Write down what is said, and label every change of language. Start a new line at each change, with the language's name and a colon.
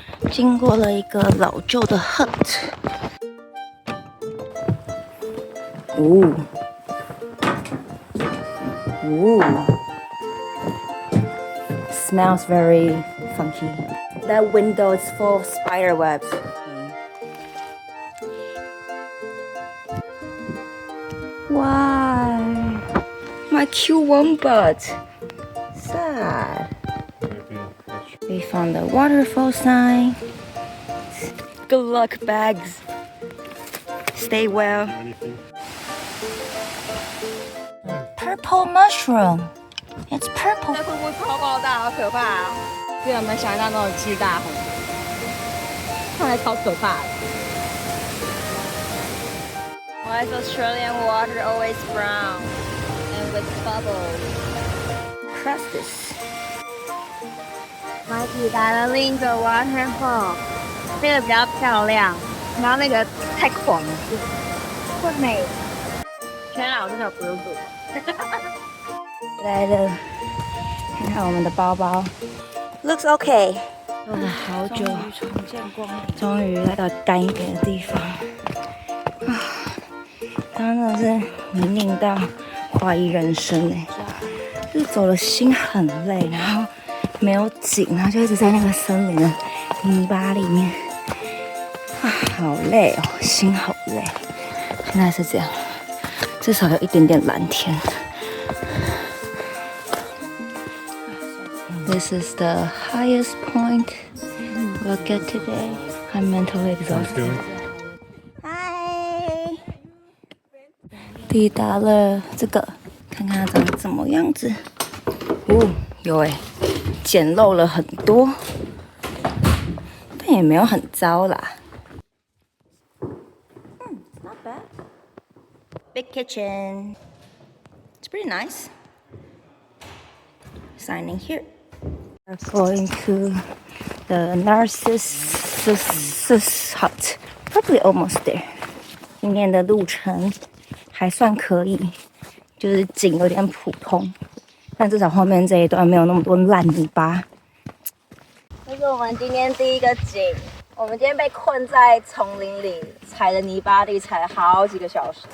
Chinese: 經過了一個老舊的 hut，
English: smells very funky. That window is full of spider webs. Why? My cute wombat. Sad. We found the waterfall sign. Good luck, bags. Stay well. Purple mushroom. It's purple.
Chinese: 那瀑布超爆大，好可怕啊！比我们想象那种巨大很多，看来超可怕的。
English: Why is Australian water always brown and with bubbles? Trust this.
Chinese: 我们抵達了另一個 waterfall， 這個比較漂亮，然後那個太狂了，不美。天啊，我真的不用做。來了，看看我們的包包 ，
English: looks okay。
Chinese: 走了好久，終於來到乾一點的地方。剛剛真的是泥濘到懷疑人生哎，就是走了心很累，然後沒有景，然後就一直在那個森林的泥巴裡面，好累哦，心好累。現在是這樣，至少有一點點藍天。
English: This is the highest point we'll get today. I'm mentally exhausted.
Chinese: 嗨，抵達了這個，看看它長怎麼樣子。有哎，簡陋了很多，但也沒有很糟啦。
English: Not bad. Big kitchen. It's pretty nice. Signing here. We're going to the Narcissus hut. Probably almost there.
Chinese: 今天的路程還算可以，就是景有點普通，但至少後面這一段沒有那麼多爛泥巴。這是我們今天第一個景。我們今天被困在叢林裡，踩了泥巴地，踩了好幾個小時。